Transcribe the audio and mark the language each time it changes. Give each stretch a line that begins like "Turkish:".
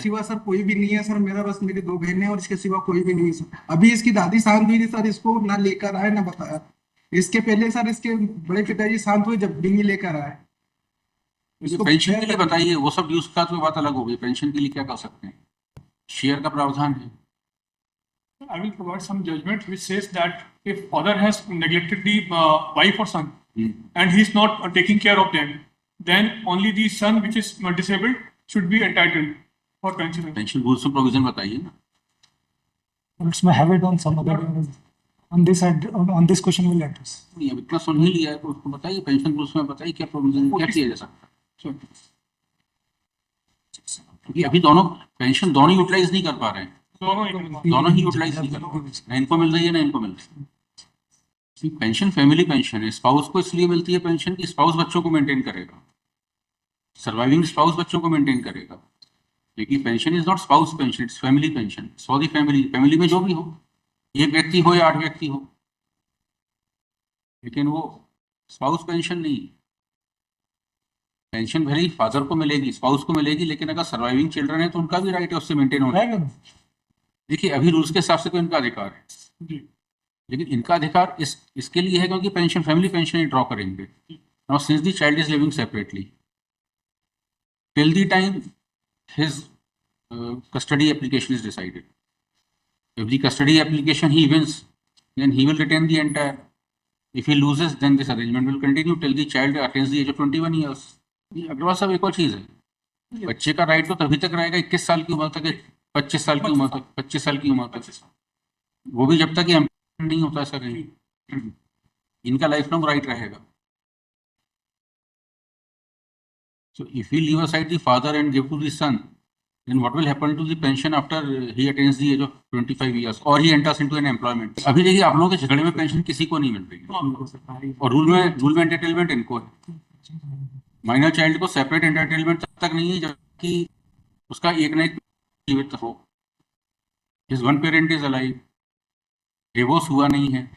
Hindi: सिवा सर कोई भी नहीं है सर, मेरा बस मेरी 2 बहनें हैं और इसके सिवा कोई भी नहीं है सर। अभी इसकी दादी शांत हुई थी सर, इसको ना लेकर आए ना बताया। इसके पहले सर इसके बड़े पिताजी शांत हुए जब भी लेकर आए। इसको पेंशन के लिए बताइए, वो सब ड्यूज का तो बात अलग हो गई, पेंशन के लिए क्या कर सकते हैं? शेयर का प्रावधान है।
English: I will provide some judgment which says that if father has neglected the wife or son and he is not taking care of them, then only the son which is disabled should be entitled for pension.
Hindi: Pension rules में provision बताइए ना।
English: Let's have it on some other day. On this question we'll address.
Hindi: नहीं, अब इतना सुन ही लिया है तो उसको बताइए, पेंशन रूल्स में बताइए क्या प्रोविजन, क्या किया जा सकता है। क्योंकि अभी दोनों पेंशन दोनों यूटिलाइज नहीं कर पा रहे हैं, दोनों ही यूटिलाइज नहीं कर पा रहे हैं, ना इनको मिल रही है ना इनको मिल रही है। पेंशन फैमिली पेंशन है, स्पाउस को इसलिए मिलती है पेंशन कि स्पाउस बच्चों को मेंटेन करेगा, सर्वाइविंग स्पाउस बच्चों को मेंटेन करेगा। लेकिन
English: pension is not spouse pension, it's family pension, for the family,
Hindi: family में जो भी हो, एक व्यक्ति हो या 8 व्यक्ति हो, लेकिन वो स्पाउस पेंशन नहीं। पेंशन भले ही फादर को मिलेगी, स्पाउस को मिलेगी, लेकिन अगर सर्वाइविंग चिल्ड्रन है तो उनका भी राइट है उससे मेंटेन होना। रहेगा ना? देखिए अभी रूल्स के हिसाब से तो इनका अधिकार है जी। लेकिन इनका अधिकार इसके लिए है क्योंकि पेंशन फैमिली पेंशन ही ड्रॉ करेंगे।
English: Now since the child is living separately till the time his custody application is decided, if the custody application he wins then he will retain the entire. If he loses, then this arrangement will continue till the child attains the age of 21 years.
Hindi: ये अग्रवाल साहब एक और चीज है, बच्चे का right तो तभी तक रहेगा 21 साल की उम्र तक, 25 साल की उम्र तक, 25 साल की उम्र तक, वो भी जब तक ये employment नहीं होता ऐसा कहीं, इनका लाइफ लॉन्ग राइट रहेगा.
English: So if we leave aside the father and give to the son, then what will happen to the pension after he attains the age of 25 years or he enters into an employment?
Hindi: अभी देखिए आप लोगों के झगड़े में pension किसी को नहीं मिल रही है, और रूल में एंटरटेनमेंट इनको है. माइनर चाइल्ड को सेपरेट एंटरटेनमेंट तब तक नहीं है जबकि उसका एक ना एक जीवित हो.
English: his one parent is alive,
Hindi: divorce हुआ नहीं है.